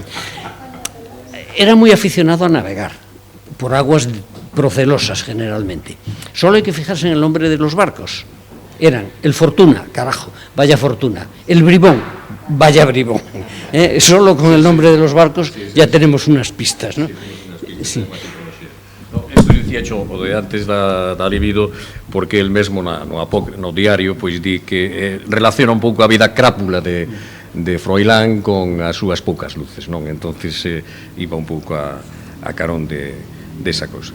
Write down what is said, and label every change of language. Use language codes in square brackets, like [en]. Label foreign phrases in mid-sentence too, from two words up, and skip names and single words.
[es] Era muy aficionado a navegar, por aguas procelosas generalmente. Solo hay que fijarse en el nombre de los barcos. Eran el Fortuna, carajo, vaya fortuna. El Bribón, vaya bribón. Solo con el nombre de los barcos ya tenemos unas pistas, ¿no? Sí. [gl] Isto dicía o de antes da libido, porque el mesmo no diario pois di que relaciona un pouco a vida crápula de Froilán con as súas poucas luces, non? [es] Entonces iba [gl] un pouco a carón desa cousa.